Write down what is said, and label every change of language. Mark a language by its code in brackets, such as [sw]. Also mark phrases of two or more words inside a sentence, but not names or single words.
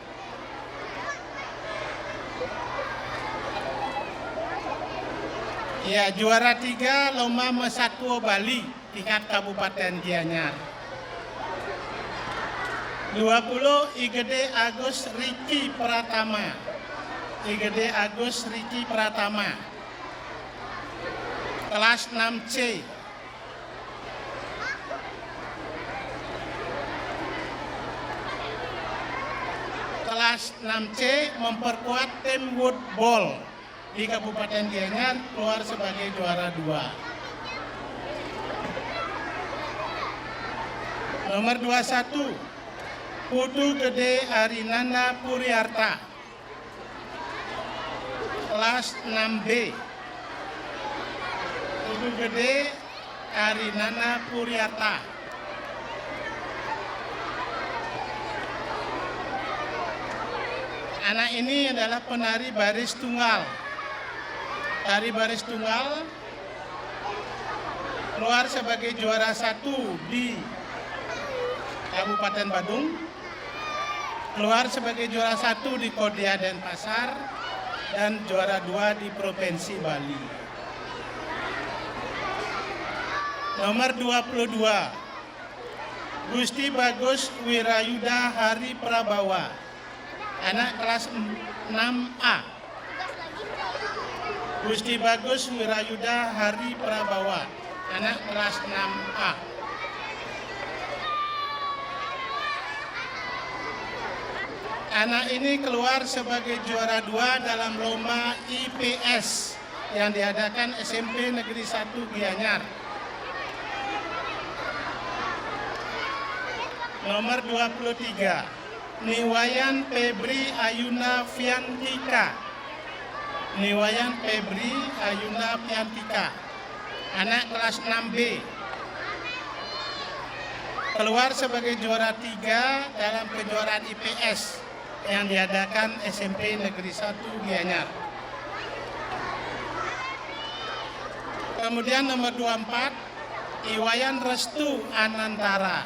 [id] Ya, juara 3 Lomba Mesatwa Bali tingkat Kabupaten Gianyar. 20 IGD Agus Riki Pratama. IGD Agus Riki Pratama. Kelas 6C. Kelas 6C memperkuat tim woodball di Kabupaten Gianyar, keluar sebagai juara 2. Nomor 21, Putu Gede Arinanda Puriarta. Kelas 6B. Putu Gede Arinanda Puriarta. Anak ini adalah penari baris tunggal. Tari baris tunggal keluar sebagai juara 1 di Kabupaten Badung, keluar sebagai juara 1 di Kodia Denpasar, dan juara 2 di Provinsi Bali. Nomor 22, Gusti Bagus Wirayuda Hari Prabawa, anak kelas 6A. Gusti Bagus Wirayuda Hari Prabawa, anak kelas 6A. Anak ini keluar sebagai juara 2 dalam lomba IPS yang diadakan SMP Negeri 1 Gianyar. Nomor 23, Niwayan Febri Ayuna Fiantika. Niwayan Febri Ayuna Fiantika, anak kelas 6B. Keluar sebagai juara 3 dalam kejuaraan IPS yang diadakan SMP Negeri 1 Gianyar. Kemudian nomor 24, Iwayan Restu Anantara.